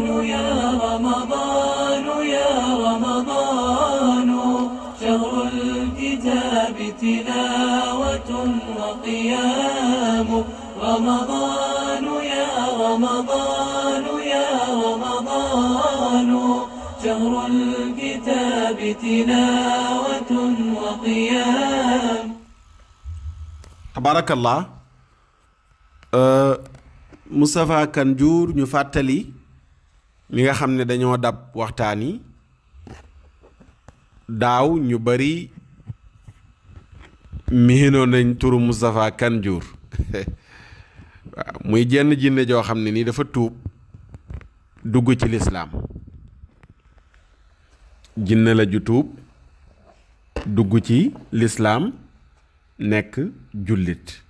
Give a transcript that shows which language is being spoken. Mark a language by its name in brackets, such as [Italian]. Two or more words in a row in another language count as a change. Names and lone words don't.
[Arabic] يا رمضان يا رمضان شهر الكتاب تلاوة وقيام رمضان يا رمضان يا رمضان شهر الكتاب تلاوة وقيام [Wolof] tabarakallah Moustapha Kane Diour ñu fàttali mi nga xam ne dañoo dab waxtaan yi daaw ñu bari miinoon nañ turu Moustapha Kane Diour waaw muy jenn jinne joo xam ne nii dafa tuub dugg ci lislaam jinne la ju tuub dugg ci lislaam nekk jullit